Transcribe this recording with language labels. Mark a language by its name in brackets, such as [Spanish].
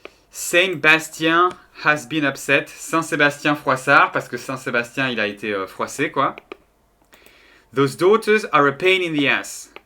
[English] Saint Bastien has been upset. [French] Saint-Sébastien froissard, parce que Saint-Sébastien, il a été froissé, quoi. [English] Those daughters are a pain in the ass.